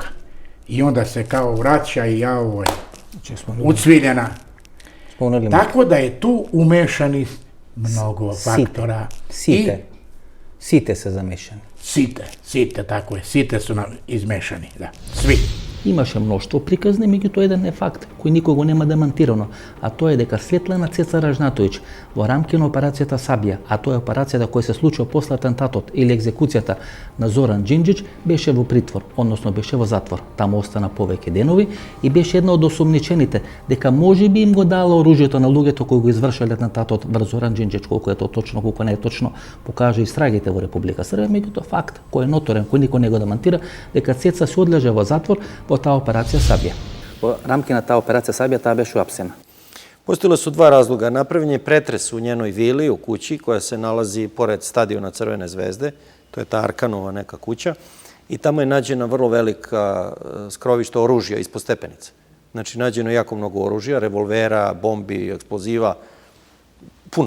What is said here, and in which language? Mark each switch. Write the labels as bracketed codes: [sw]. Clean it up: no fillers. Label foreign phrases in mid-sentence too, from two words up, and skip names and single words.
[sr] I onda se kao vraća i ja ovo je ucviljena. Tako da je tu umešani mnogo faktora. [mk] Сите се замешани. [sr] Site, tako je. Site su nam izmešani, da. Svi. [mk] Имаше мноштво приказни, меѓутоа еден е факт кој никого нема демантирано, а тоа е дека Светлана Цеца Ражнатовиќ во рамки на операцијата Сабија, а тоа е операцијата која се случува после атентатот или екзекуцијата на Зоран Џинџич, беше во притвор, односно беше во затвор. Таму остана повеќе денови и беше една од осумничените дека можеби им го дала оружјето на луѓето кои го извршиле атентатот врз Зоран Џинџич, колку е тоа точно, колку не е точно, покажа истрагите во Република Србија, меѓутоа факт кој е ноторен, кој никој не го демантира, дека Цеца се одлежа во затвор во таа операција Сабија. Во рамки на таа операција Сабија таа беше уапсена. [sr] Postojala su dva razloga. Napravljen je pretres u njenoj vili, u kući, koja se nalazi pored stadiona Crvene zvezde. To je ta Arkanova neka kuća. I tamo je nađena vrlo velika skrovišta oružja ispod stepenice. Znači, nađeno je jako mnogo oružja, revolvera, bombi, eksploziva, puno.